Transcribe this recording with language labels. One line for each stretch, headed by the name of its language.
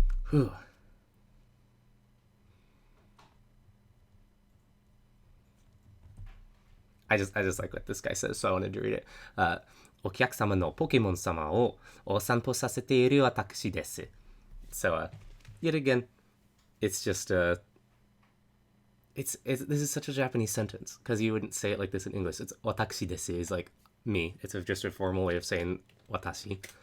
English: Whew. I just like what this guy says, so I wanted to read it.
Japanese: お客様のポケモン様をお散歩させている私です。
English: So, yet again, it's just this is such a Japanese sentence, because you wouldn't say it like this in English. It's watashi desu is like me. It's just a formal way of saying watashi.